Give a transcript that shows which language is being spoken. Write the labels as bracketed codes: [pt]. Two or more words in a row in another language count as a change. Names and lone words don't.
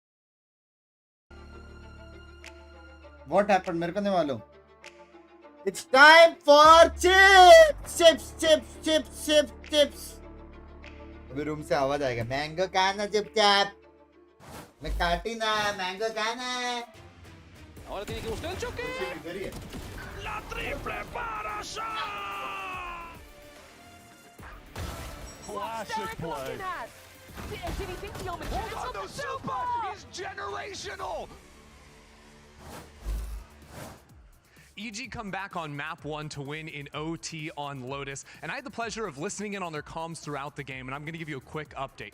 [en] what happened [hi] मेरे को नहीं मालूम [en] it's time for chips chips chips chips chips chips [hi] अभी रूम से आवाज आएगा मैंगो खाना चुपचाप मैं काटी ना मैंगो खाना [es] Ahora tiene que buscar el choque. La triple para Sean. [en] Classic play. Did he think the omen Hold on, the super is generational. EG come back on map 1 to win in OT on Lotus, and I had the pleasure of listening in on their comms throughout the game, and I'm going to give you a quick update.